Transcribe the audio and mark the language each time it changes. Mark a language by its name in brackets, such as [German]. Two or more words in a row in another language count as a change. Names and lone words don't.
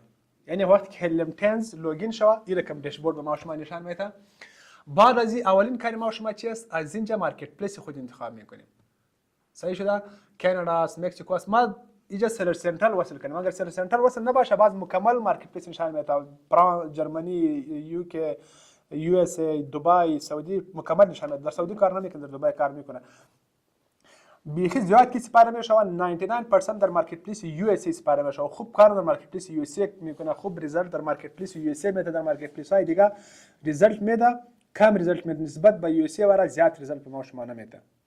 [Persian] یعنی وقتی که هیلیم 10 لوگین شود این رقم داشبورد به ما شما نشان میده. بعد از این اولین کار ما شما چی است؟ از اینجا مارکت پلیس خود انتخاب میکنیم. صحیح شده؟ کانادا است، مکزیکو است. ما اینجا سلر سنترال وصل کنیم. اگر سلر سنترال وصل نباشه باز مکمل مارکت پلیس نشان میده. جرمنی، یو کے، یو اس ای، دبی، سعودی مکمل نشان میده. در سعودی کار نمیکنه، در دبی کار میکنه. بیخی زیاد کی سپاره میشه و 99% در مارکت پلیس یو اس ای سپاره میشه و خوب کار در مارکت پلیس یو اس ای میکنه. خوب ریزالت در مارکت پلیس یو اس ای میده. در مارکت پلیس های دیگه ریزالت میده، کم ریزالت میده نسبت به یو اس ای و زیاد ریزالت به ما شما نمیده.